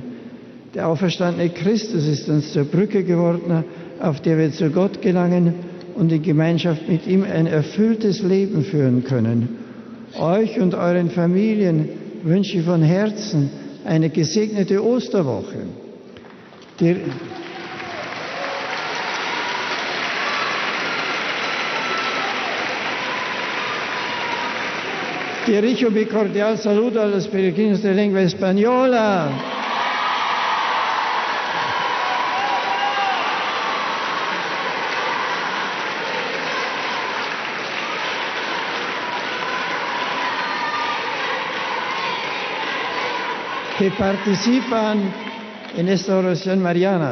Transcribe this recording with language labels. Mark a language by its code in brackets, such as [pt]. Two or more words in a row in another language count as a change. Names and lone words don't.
[de] Der auferstandene Christus ist uns zur Brücke geworden, auf der wir zu Gott gelangen und in Gemeinschaft mit ihm ein erfülltes Leben führen können. Euch und euren Familien wünsche ich von Herzen eine gesegnete Osterwoche. [es] Dirijo mi cordial saludo a los peregrinos de lengua española. Que participan en esta oración mariana.